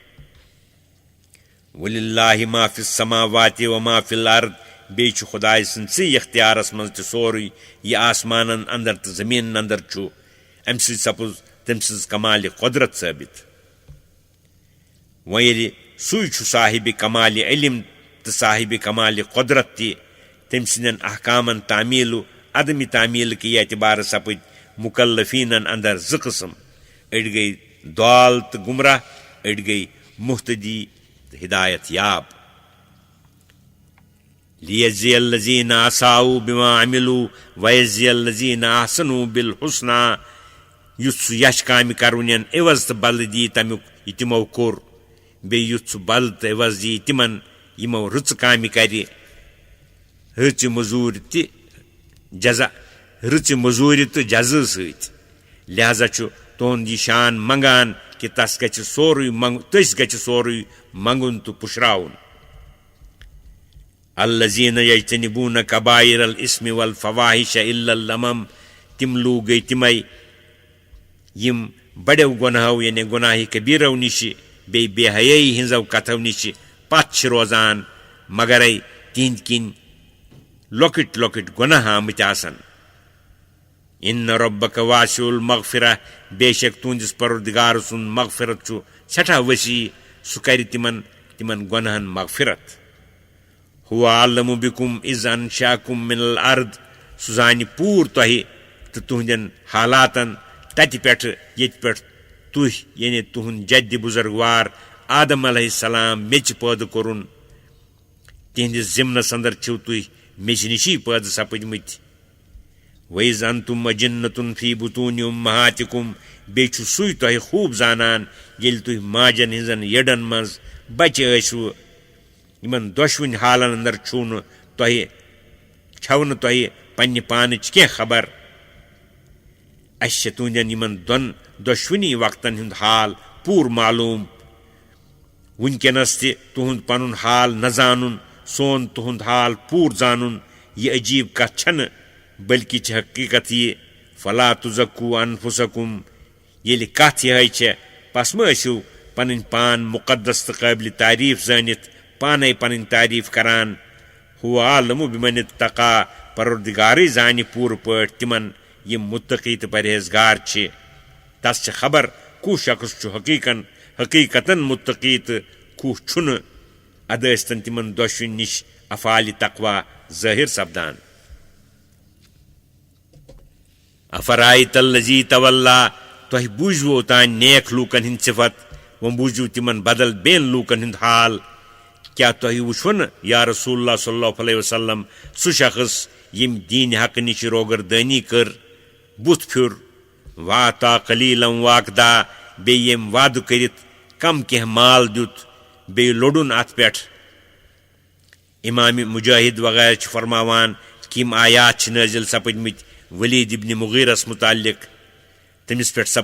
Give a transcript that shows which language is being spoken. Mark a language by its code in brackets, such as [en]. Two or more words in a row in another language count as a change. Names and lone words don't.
[ar] وَلِلَّهِ مَا فِي السَّمَاوَاتِ وَمَا فِي الْأَرْضِ [ks] بیٚیہِ چھُ خۄداے سٕنٛدسٕے اختیارس منٛز تہِ سورُے یہِ آسمانن اندر تہٕ زٔمیٖنن اندر چھُ امہِ سۭتۍ سپُز تٔمۍ سٕنٛز کمالِ قۄدرت ثٲبت وۄنۍ ییٚلہِ سُے چھُ صاحبِ کمالِ علم تہٕ صاحبِ کمالِ قۄدرت تہِ تٔمۍ سٕنٛدٮ۪ن احکامن تعمیٖل و عدمِ تعمیٖل کہِ اعتبارٕ سپٕدۍ مُکلفیٖنن اندر زٕ قٕسم أڑۍ گٔیہِ ضال تہٕ گمراہ أڑۍ گٔیہِ مُحتدی تہٕ ہدایت یاب [ar] لیجزی الذین اساؤا بما عملوا ویجزی الذین احسنوا بالحسنى [ks] یُتھ سُہ یش کامہِ کرونٮ۪ن عوض تہٕ بدلہٕ دی تمیُک یہِ تِمو کوٚر بیٚیہِ یُتھ سُہ بدلہٕ تہٕ عوض دی تِمن یِمو رٕژٕ کامہِ کرِ رٕژِ مٔزوٗرِ تہٕ جزا سۭتۍ لہذا چھُ تُہُنٛد یہِ شان منگان کہِ تس گژھِ سورُے منگُن تہٕ پُشراوُن [ar] الذین یجتنبون کبائر الاسم والفواحش الا اللمم [ks] تِم لوٗکھ گٔے تِمے یِم بڑیو گۄناہو یعنی گۄناہہِ کبیٖرو نِشہِ بیٚیہِ بے حیٲیی ہٕنٛزو کتھو نِشہِ پتھ چھِ روزان مگرے تِہنٛدۍ کِنۍ لۄکٕٹۍ لۄکٕٹۍ گۄناہ آمٕتۍ آسن [ar] اِنَّ رَبَّکَ واسع المغفرہ [ks] بے شک تُہنٛدِس پروردگار سُنٛد مغفرت چھُ سٮ۪ٹھاہ وسیع سُہ کرِ تِمن گۄناہن مغفرت [ar] هُوَ أعلم بكم إذ أنشأكم من الأرض [ks] سُہ زانہِ پوٗرٕ تۄہہِ تہٕ تُہنٛدٮ۪ن حالاتن تتہِ پٮ۪ٹھٕ ییٚتہِ پٮ۪ٹھ تُہۍ یعنی تُہنٛد جدِ بُزرگوار آدم [ar] علیہ السلام [ks] میٚژِ پٲدٕ کوٚرُن تِہنٛدِس ضِمنس اندر چھِو تُہۍ میٚژِ نِشی پٲدٕ سپٕدمٕتۍ [ar] وَإِذْ أَنْتُمْ أَجِنَّةٌ فِي بُطُونِ أُمَّهَاتِكُمْ [ks] بیٚیہِ چھُ سُے تۄہہِ خوٗب زانان ییٚلہِ تُہۍ ماجن ہٕنٛزن یٔڈن منٛز بچہِ ٲسوٕ یِمن دۄشوٕنی حالن اندر چھُو نہٕ تۄہہِ پننہِ پانٕچ کینٛہہ خبر اسہِ چھِ تُہنٛدٮ۪ن یِمن دۄشوٕنی وقتن ہُنٛد حال پوٗرٕ معلوٗم وٕنکٮ۪نس تہِ تُہُنٛد پنُن حال نہ زانُن سون تُہُنٛد حال پوٗرٕ زانُن یہِ عجیٖب کتھ چھنہٕ بلکہِ چھِ حقیٖقت یہِ [ar] فلا تُزکوٗ انفسکُم [ks] ییٚلہِ کتھ یِہے چھےٚ پس مہ ٲسِو پنٕنۍ پان مُقدس تہٕ قٲبلِ تعریٖف زٲنِتھ پانے پنٕنۍ تعریٖف کران [ar] هُوَ أعلم بمن اتقى [ks] پروردگارٕے زانہِ پوٗرٕ پٲٹھۍ تِمن یِم مُتقی تہٕ پرہیزگار چھِ تس چھِ خبر کُس شخص چھُ حقیٖقتن مُتقی تہٕ کُس چھُنہٕ ادٕ ٲسۍتن تِمن دۄشوٕنی نِش افعالِ تقوا ظٲہِر سپدان [ar] افرأیت الذی تولیٰ [ks] تۄہہِ بوٗزوٕ اوتانۍ نیک لوٗکن ہٕنٛدۍ صفت وۄنۍ بوٗزِو تِمن بدل بیٚین لوٗکن ہُنٛد حال کیٛاہ تۄہہِ وٕچھوٕ نہٕ [ar] یا رسول اللہ صلی اللہ علیہ وسلم [ks] سُہ شخص ییٚمۍ دیٖنہِ حقہٕ نِش روگردٲنی کٔر بُتھ پھیُر [ar] وآتا قلیٖلا وأقدا [ks] بیٚیہِ ییٚمۍ وعدٕ کٔرِتھ کم کینٛہہ مال دیُت بیٚیہِ لوٚڑُن اتھ پٮ۪ٹھ امام مجاہد وغیرہ چھِ فرماوان کہِ یِم آیات چھِ نٲزِل سپٕدمٕتۍ ولید ابن مغیرس متعلق تٔمِس